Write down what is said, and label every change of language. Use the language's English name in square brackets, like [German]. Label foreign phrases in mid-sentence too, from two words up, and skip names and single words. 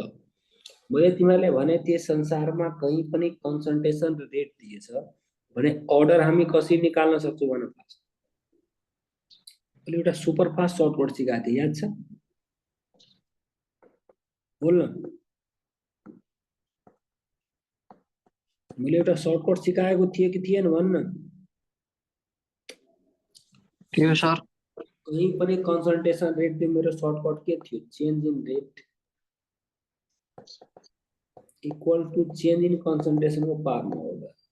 [Nepali] मैले तिमीलाई भने त्यस संसारमा कहीं पनि [English] concentration rate [Nepali] दिएछ भने अर्डर हामी कसरी निकाल्न सक्छौं भन फास्ट अहिले एउटा [English] super fast shortcut [Nepali] सिकाएको थिए याद छ बोल्न मैले एउटा सर्टकट सिकाएको थिए कि थिएन भन्न के हो सर कहीं पनि [English] concentration rate [Nepali] दिए मेरो सर्टकट के थियो [English] change in rate equal to change in concentration [Nepali] को [Hindi] पार में होगा